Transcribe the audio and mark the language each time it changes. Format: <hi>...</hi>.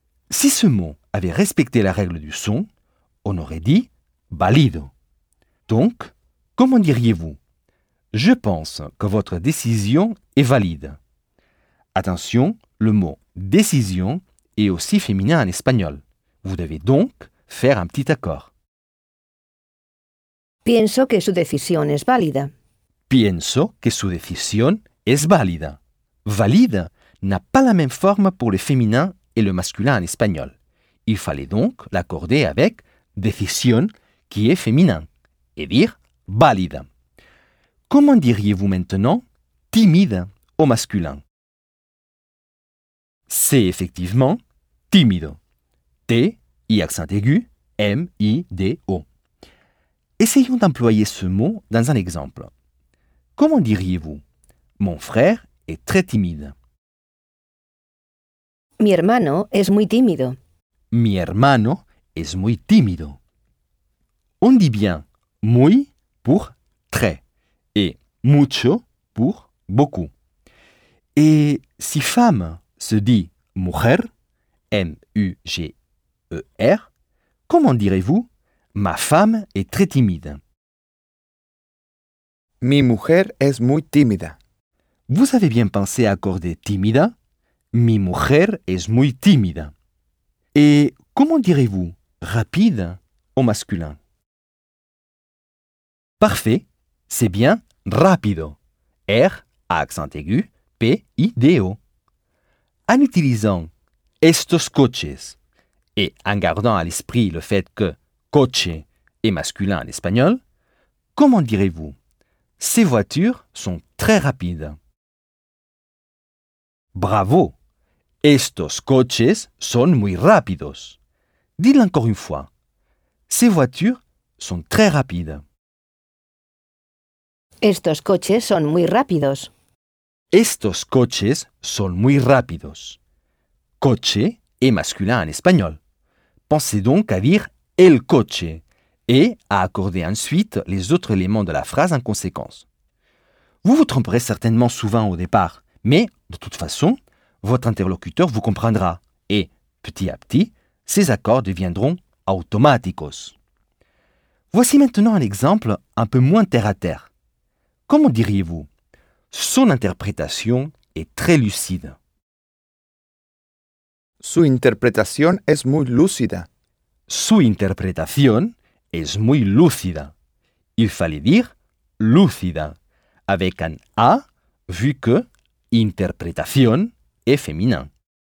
<fr>Si ce mot avait respecté la règle du son, on aurait dit valido. Donc, comment diriez-vous? Je pense que votre décision est valide. Attention, le mot décision est aussi féminin en espagnol. Vous devez donc faire un petit accord.</fr> <es>Pienso que su decisión es válida. Pienso que su decisión es válida.</es> <fr>Valide n'a pas la même forme pour le féminin et le masculin en espagnol. Il fallait donc l'accorder avec decisión qui est féminin et dire válida. Comment diriez-vous maintenant timide au masculin? C'est effectivement timido. T, I accent aigu, M, I, D, O. Essayons d'employer ce mot dans un exemple. Comment diriez-vous? Mon frère est très timide.</fr> <es>Mi hermano es muy tímido. Mi hermano es muy tímido.</es> <fr>On dit bien muy pour très et mucho pour beaucoup. Et si femme se dit mujer, M, U, G, E-R, comment direz-vous « ma femme est très timide » ?</fr> <es>Mi mujer es muy tímida.</es> <fr>Vous avez bien pensé à accorder « timida »?«</fr> <es>Mi mujer es muy tímida ».</es> <fr>Et comment direz-vous « rapide » au masculin ? Parfait, c'est bien « rápido ». R à accent aigu, P-I-D-O. En utilisant « estos coches » et en gardant à l'esprit le fait que « coche » est masculin en espagnol, comment direz-vous? Ces voitures sont très rapides. Bravo!</fr> <es>Estos coches son muy rápidos.</es> <fr>Dis-le encore une fois. Ces voitures sont très rapides.</fr> <es>Estos coches son muy rápidos. Estos coches son muy rápidos.</es> <fr>Coche est masculin en espagnol. Pensez donc à dire « el coche » et à accorder ensuite les autres éléments de la phrase en conséquence. Vous vous tromperez certainement souvent au départ, mais de toute façon, votre interlocuteur vous comprendra et, petit à petit, ces accords deviendront « automáticos ». Voici maintenant un exemple un peu moins terre-à-terre. Comment diriez-vous ? Son interprétation est très lucide.</fr> <es>Su interpretación es muy lúcida. Su interpretación es muy lúcida.</es> <fr>Il fallait dire lúcida, avec un A vu que,</fr> <es>interpretación, es femenino.</es>